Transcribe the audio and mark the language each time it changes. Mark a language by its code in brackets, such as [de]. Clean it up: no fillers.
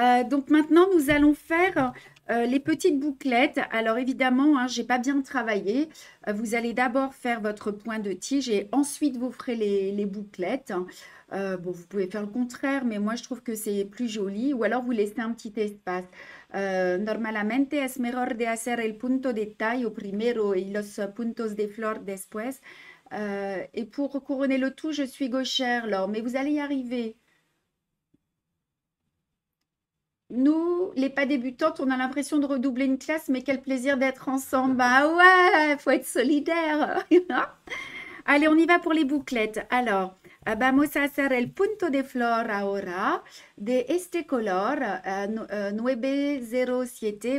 [fr] Donc maintenant, nous allons faire les petites bouclettes. Alors évidemment, hein, je n'ai pas bien travaillé. Vous allez d'abord faire votre point de tige et ensuite vous ferez les bouclettes. Bon, vous pouvez faire le contraire, mais moi je trouve que c'est plus joli. Ou alors vous laissez un petit espace. [es] Normalmente es mejor de hacer el punto de tallo primero y los puntos de flor después. [fr] Et pour couronner le tout, je suis gauchère, Laure, mais vous allez y arriver. Nous, les pas débutantes, on a l'impression de redoubler une classe, mais quel plaisir d'être ensemble. Bah ouais, faut être solidaire. Allez, on y va pour les bouclettes. Alors, [es] vamos a hacer el punto de flor ahora de este color 907.